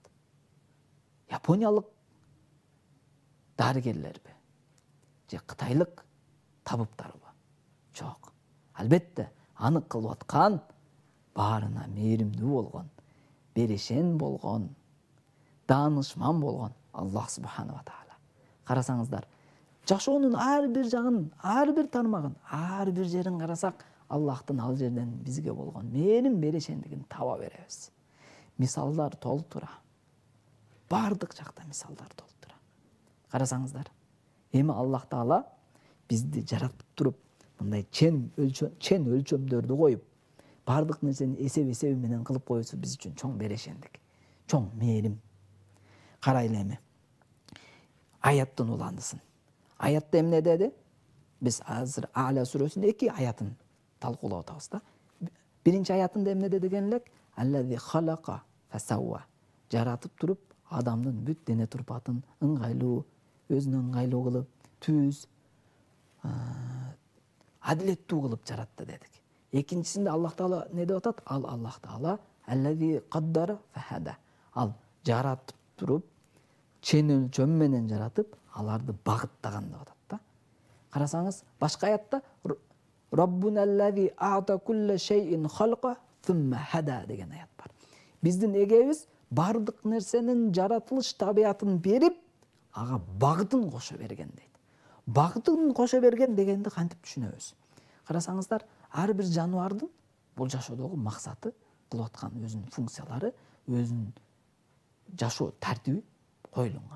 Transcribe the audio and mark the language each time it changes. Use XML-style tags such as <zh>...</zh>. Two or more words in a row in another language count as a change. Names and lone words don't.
<ky>Япониялык дарыгерлерби? Же кытайлык табыптарбы? Жок. Албетте, аны кылып аткан баарына мээримдүү болгон, берешен болгон, даанышман болгон Аллах</ky> <ar>سبحانه و تعالى.</ar> <ky>Карасаңыздар, жашоонун ар бир жагын, ар бир тармагын, ар бир жерин карасак, Аллахтын ал жерден бизге болгон мээрим берешендигин таба беребиз. Мисалдар толтура. Бардык жакта мисалдар толтура. Карасаңыздар, эми Аллах таала бизди жаратып туруп, мындай чен өлчөмдөрдү коюп, бардык нерсени эсеби менен кылып коюусу биз үчүн чоң берешендик, чоң мээрим. Карайлы эми. Аяттын уландысын. Аятта эмне деди? Биз азыр А'ла сүрөсүнүн 2 аятын талкуулап атабыз да. Биринчи аятында эмне деди деген элек?</ky> <ar>الذي خلق فسوى.</ar> <ky>Жаратып туруп, адамдын бүт дене турпатын ыңгайлуу, өзүнө ыңгайлуу кылып, түз, адилеттүү кылып жаратты дедик. Экинчисинде Аллах таала не деп атат? Ал Аллах таала</ky> <ar>الذي قدر فهدى.</ar> <ky>Ал жаратып туруп, чен өлчөм менен жаратып, аларды багыттаган деп атат да. Карасаңыз, башка аятта</ky> <ar>ربنا الذي أعطى كل شيء خلقه ثم هدى</ar> <ky>деген аят бар. Биздин эгебиз бардык нерсенин жаратылыш табиятын берип, ага багытын кошо берген дейт. Багытын кошо берген дегенди кантип түшүнөбүз? Карасаңыздар, ар бир жаныбардын бул жашоодогу максаты, кылып аткан өзүнүн функциялары, өзүнүн жашоо тартиби коюлган.</ky>